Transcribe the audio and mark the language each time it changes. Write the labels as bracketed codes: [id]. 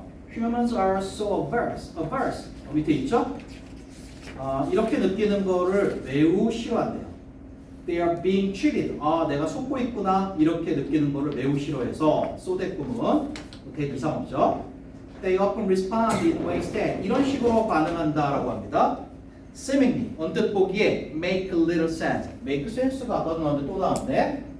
[en] Humans are so averse. [ko] 밑에 있죠? 이렇게 느끼는 거를 매우 싫어한대요. [en] They are being cheated. [ko] 내가 속고 있구나. 이렇게 느끼는 거를 매우 싫어해서 소대꿈은 대 이상 없죠. [en] They often respond in ways that [ko] 이런 식으로 반응한다라고 합니다. [en] Seemingly [ko] 언뜻 보기에 [en] make a little sense. make sense [ko] 가 아까 나왔는데 또 나왔네.